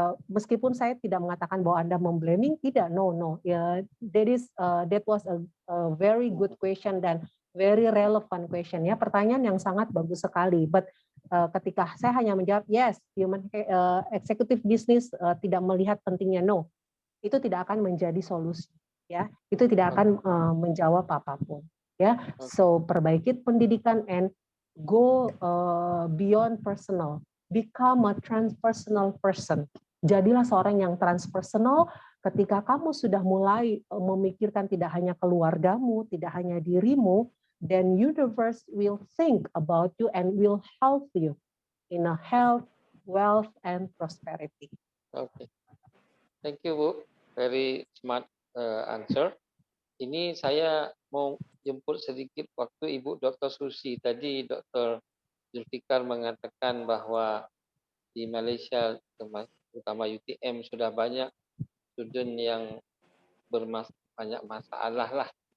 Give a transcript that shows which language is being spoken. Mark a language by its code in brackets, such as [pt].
[id] Meskipun saya tidak mengatakan bahwa Anda memblaming, tidak, no. [en] That was a very good question dan very relevant question, ya. [id] Pertanyaan yang sangat bagus sekali. But ketika saya hanya menjawab yes, human executive business tidak melihat pentingnya, no, itu tidak akan menjadi solusi, ya. Itu tidak akan menjawab apapun. Ya, so perbaiki pendidikan [en] and go beyond personal, become a transpersonal person. [id] Jadilah seorang yang transpersonal. Ketika kamu sudah mulai memikirkan tidak hanya keluargamu, tidak hanya dirimu, [en] then universe will think about you and will help you in a health, wealth, and prosperity. Okay, thank you Bu, very smart answer. [id] Ini saya mau jemput sedikit waktu Ibu Dr. Susi. Tadi Dr. Zulfikar mengatakan bahwa di Malaysia, terutama UTM, sudah banyak student yang banyak masalah lah.